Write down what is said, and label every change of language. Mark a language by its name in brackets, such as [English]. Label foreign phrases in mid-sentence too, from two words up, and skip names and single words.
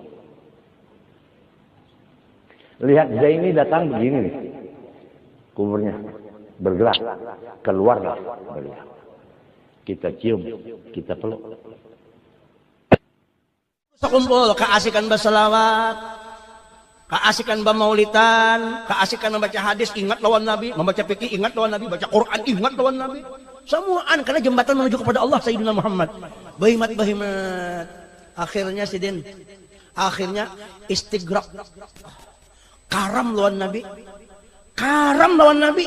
[Banjar] Lihat Zaini datang begini nih. Kuburnya bergerak, keluarlah beliau. Kita cium, kita peluk. Kumpul, keasikan berselawat, keasikan bermaulidan, keasikan membaca hadis, ingat lawan Nabi, membaca fikih, ingat lawan Nabi, baca Quran, ingat lawan Nabi. Semuaan karena jembatan menuju kepada Allah Sayyidina Muhammad. Bahimat. Akhirnya sidin, akhirnya istighraq. Karam lawan Nabi. Karam lawan Nabi.